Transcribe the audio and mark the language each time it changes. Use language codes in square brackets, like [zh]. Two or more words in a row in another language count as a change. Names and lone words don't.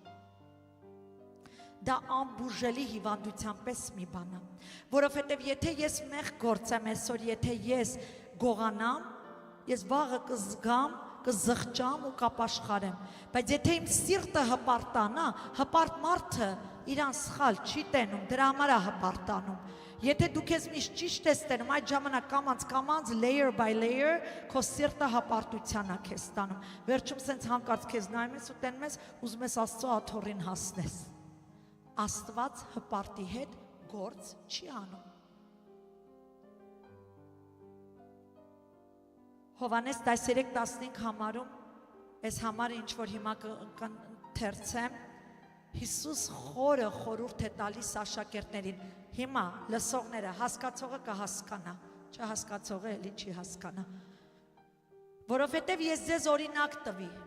[hy] Դա անբուժելի հիվանդության պես մի բան է, որովհետև եթե ես մեղք գործեմ այսօր, եթե ես գողանամ, ես վաղը կզգամ, կզղջամ ու կապաշխարեմ, բայց եթե իմ սիրտը հպարտանա, հպարտ մարդը իրան սխալ չի տենում, դրա համար է հպարտանում։ Եթե դու քեզ միշտ ճիշտ ես տենում, այդ ժամանակ կամանց [en] layer by layer [hy] քո սիրտը հպարտության է քեզ տանում։ Վերջում սենց հանկարծ քեզ նայում ես ու տենում ես, ուզում ես Աստծո աթոռին հասնես։ Աստված հպարտի հետ գործ չի անում։ Հովանես 13:15 համարում, այս համարը ինչ որ հիմա կընթերցեմ, Հիսուս խորը խորհուրդ է տալիս աշակերտներին։ Հիմա լսողները, հասկացողը կհասկանա, չհասկացողը էլի չի հասկանա։ Որովհետև ես ձեզ օրինակ տվի,